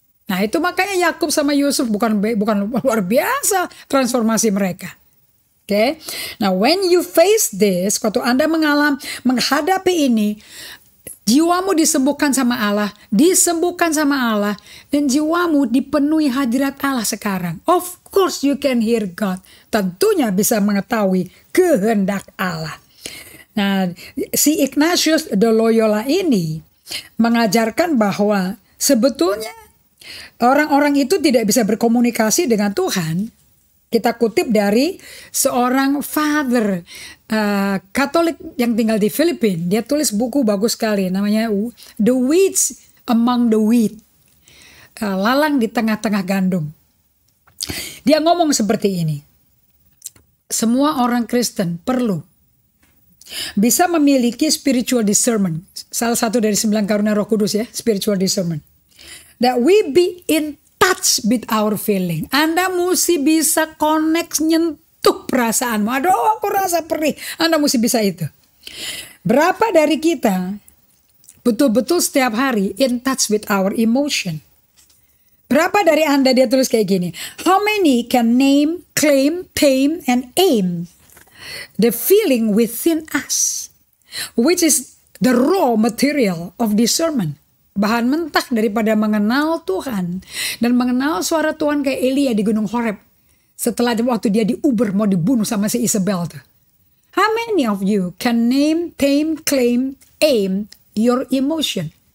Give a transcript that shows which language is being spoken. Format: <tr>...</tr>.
<id>Nah itu makanya Yakub sama Yusuf bukan luar biasa transformasi mereka. Okay?</id> <en>Now when you face this,</en> <id>waktu Anda menghadapi ini, jiwamu disembuhkan sama Allah, dan jiwamu dipenuhi hadirat Allah sekarang.</id> <en>Of course you can hear God.</en> <id>Tentunya bisa mengetahui kehendak Allah. Nah, si Ignatius de Loyola ini mengajarkan bahwa sebetulnya orang-orang itu tidak bisa berkomunikasi dengan Tuhan. Kita kutip dari seorang father Katolik yang tinggal di Filipina. Dia tulis buku bagus sekali, namanya The Weeds Among the Wheat. Lalang di tengah-tengah gandum. Dia ngomong seperti ini. Semua orang Kristen perlu bisa memiliki spiritual discernment. Salah satu dari 9 karunia Roh Kudus ya, spiritual discernment.</id> <en>That we be in touch with our feeling.</en> <id>Anda mesti bisa connect, nyentuh perasaanmu. Aduh, aku rasa perih. Anda mesti bisa itu. Berapa dari kita betul-betul setiap hari</id> <en>in touch with our emotion?</en> <id>Berapa dari Anda, dia tulis kayak gini.</id> <en>How many can name, claim, tame, and aim the feeling within us, which is the raw material of discernment.</en> <id>Bahan mentah daripada mengenal Tuhan dan mengenal suara Tuhan kayak Elia di Gunung Horeb. Setelah waktu dia diuber mau dibunuh sama si Isabel tuh.</id> <en>How many of you can name, tame, claim, aim your emotion?</en>